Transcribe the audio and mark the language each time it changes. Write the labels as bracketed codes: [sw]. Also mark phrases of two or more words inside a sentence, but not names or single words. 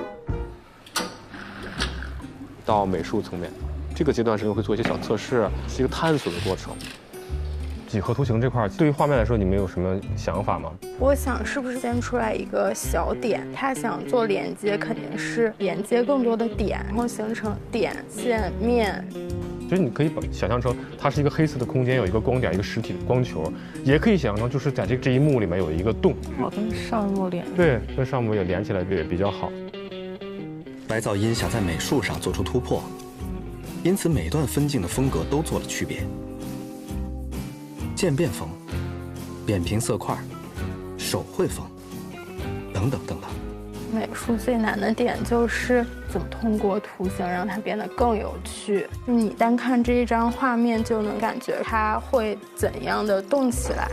[zh] 到美術層面，這個階段是會做一些小測試，是一個探索的過程。幾何圖形這塊，對於畫面來說，你們有什麼想法嗎？我想是不是先出來一個小點，他想做連接，肯定是连接更多的點，然後形成點、線、面。其實你可以想象成它是一个黑色的空间，有一个光点，一个实体的光球，也可以想象成就是在这一幕里面有一个洞，跟上幕连。对，跟上幕也连起来也比较好。白噪音想在美術上做出突破，因此每段分鏡的風格都做了區別。漸變風、扁平色塊、手繪風，等等等等。美術最難的點就是怎麼通過圖形讓它變得更有趣。就你單看這一張畫面，就能感覺它會怎樣的動起來。